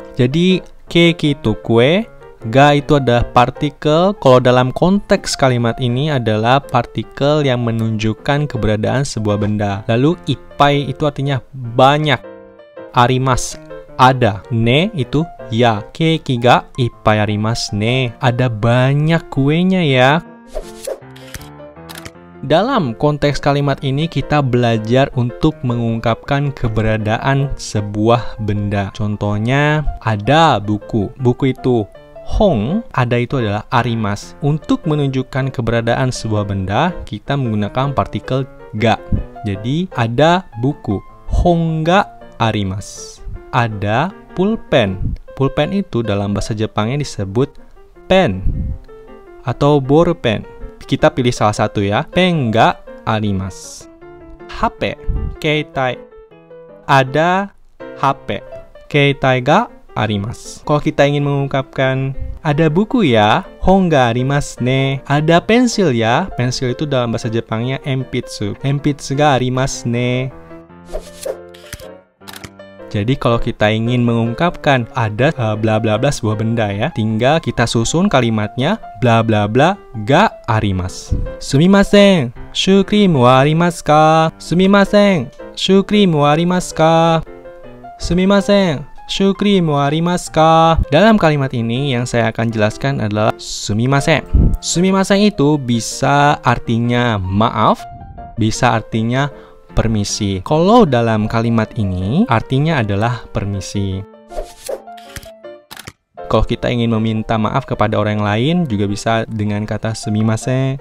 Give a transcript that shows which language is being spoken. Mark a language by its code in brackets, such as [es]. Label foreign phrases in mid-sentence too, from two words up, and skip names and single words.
[id] Jadi keiki itu kue, ga itu adalah partikel. Kalau dalam konteks kalimat ini adalah partikel yang menunjukkan keberadaan sebuah benda. Lalu ippai itu artinya banyak. Arimas, ada. Ne itu ya. [ja] ケーキがいっぱいありますね. [id] Ada banyak kuenya ya. Dalam konteks kalimat ini kita belajar untuk mengungkapkan keberadaan sebuah benda. Contohnya ada buku. Buku itu hong, ada itu adalah arimas. Untuk menunjukkan keberadaan sebuah benda, kita menggunakan partikel ga. Jadi ada buku. [ja] 本があります. [id] Ada pulpen. Pulpen itu dalam bahasa Jepangnya disebut pen atau bolpen. Kita pilih salah satu ya. [ja] ペンがあります. [id] HP, keitai. Ada HP. [ja] 携帯があります. [id] Kalau kita ingin mengungkapkan ada buku ya, [ja] 本がありますね. [id] Ada pensil ya. Pensil itu dalam bahasa Jepangnya enpitsu. [ja] 鉛筆がありますね. [id] Jadi kalau kita ingin mengungkapkan ada bla bla bla sebuah benda ya, tinggal kita susun kalimatnya bla bla bla [ja] があります. すみません, シュクリムはありますか? すみません、シュクリムはありますか？すみません、シュクリムはありますか? [id] Dalam kalimat ini yang saya akan jelaskan adalah sumimasen. Sumimasen itu bisa artinya maaf, bisa artinya permisi. Kalau dalam kalimat ini artinya adalah permisi. Kalau kita ingin meminta maaf kepada orang lain juga bisa dengan kata sumimasen.